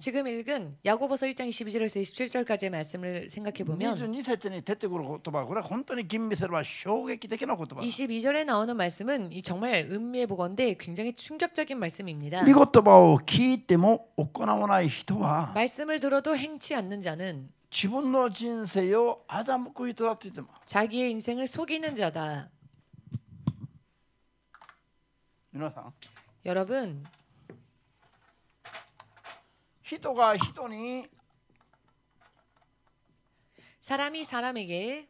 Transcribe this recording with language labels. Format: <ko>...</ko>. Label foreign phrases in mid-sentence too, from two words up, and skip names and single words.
<ko>지금 읽은 야고보서 1장 22절에서 27절까지의 말씀을 생각해 보면</ko> <ja>22 節に出てくる言葉、これは本当に吟味すれば衝撃的な言葉。</ja> <ko>22절에 나오는 말씀은 이 정말 음미해 보건대 굉장히 충격적인 말씀입니다.</ko> <ja>御言葉を聞いても行わない人は</ja> <ko>말씀을 들어도 행치 않는 자는</ko> <ja>自分の人生を欺く人だって言ってます。</ja> <ko>자기의 인생을 속이는 자다.</ko> <ja>皆さん、</ja> <ko>여러분,</ko> <ja>人が人に</ja> <ko>사람이 사람에게</ko>